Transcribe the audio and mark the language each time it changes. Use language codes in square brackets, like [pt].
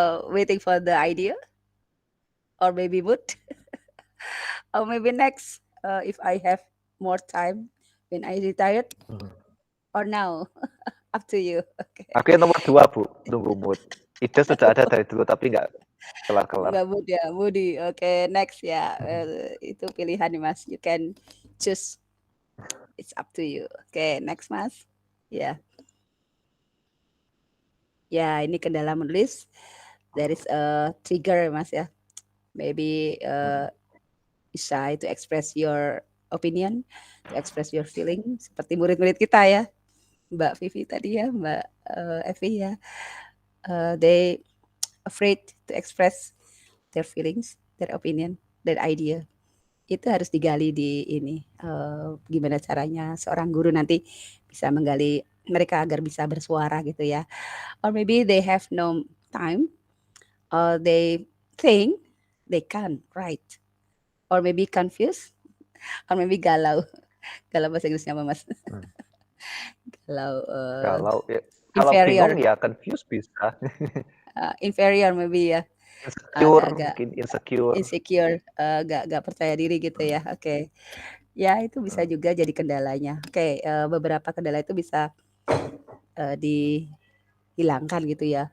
[en] Waiting for the idea or maybe mood. Or maybe next, if I have more time when I retired or now. Up to you. Oke. [id] Aku yang nomor 2 Bu, nunggu mood. Ide sudah ada dari dulu tapi nggak kelar-kelar. Nggak mood ya, [en] moody. [id] Oke, next ya. Itu pilihan nih Mas. [en] You can choose. It's up to you. Oke, next Mas. Ya. [id] Ya, ini kendala menulis. [en] There is a trigger [id] Mas ya. [en] Maybe you shy to express your opinion, to express your feeling. [id] Seperti murid-murid kita ya. Mbak Vivi tadi ya, Mbak Evi ya. [en] They afraid to express their feelings, their opinion, their idea. [id] Itu harus digali di ini, gimana caranya seorang guru nanti bisa menggali mereka agar bisa bersuara gitu ya. [en] Or maybe they have no time, or they think they can write, or maybe confused, or maybe galau. [id] Galau bahasa Inggrisnya apa Mas? Galau, Kalau bingung [en] inferior, [id] ya confused bisa. [en] inferior maybe ya, Insecure, [id] agak-agak mungkin insecure. insecure, nggak percaya diri gitu ya, oke. Ya itu bisa juga jadi kendalanya. Oke, beberapa kendala itu bisa dihilangkan gitu ya.